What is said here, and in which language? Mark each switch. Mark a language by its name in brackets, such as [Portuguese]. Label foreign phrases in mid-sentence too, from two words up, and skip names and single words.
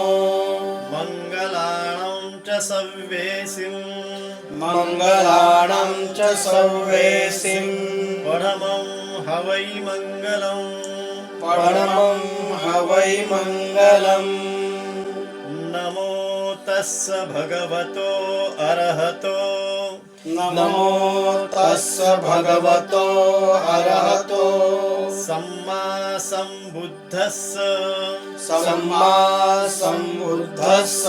[Pali] मङ्गलाणं च सव्येसिं। मङ्गलाणं च सव्येसिं। परमं हवै मङ्गलम्। परमं हवै मङ्गलम्। नमो तस्स भगवतो अरहतो। नमो तस्स भगवतो अरहतो सम्मा सम्बुद्धस्स। सम्मा सम्बुद्धस्स।